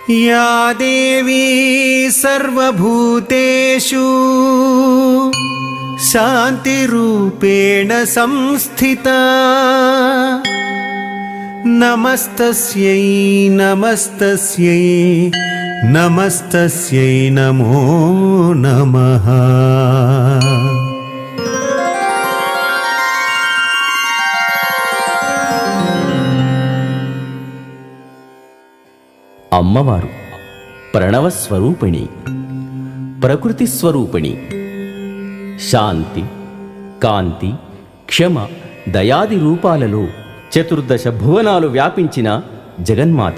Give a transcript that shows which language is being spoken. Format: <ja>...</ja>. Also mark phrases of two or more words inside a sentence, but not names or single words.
<sa>या देवी सर्वभूतेषु शान्तिरूपेण संस्थिता नमस्तस्यै नमस्तस्यै नमस्तस्यै नमो नमः।</sa> <te>అమ్మవారు ప్రణవ స్వరూపిణి, ప్రకృతి స్వరూపిణి, శాంతి, కాంతి, క్షమ, దయాది రూపాలలో చతుర్దశ భువనాలు వ్యాపించిన జగన్మాత.</te>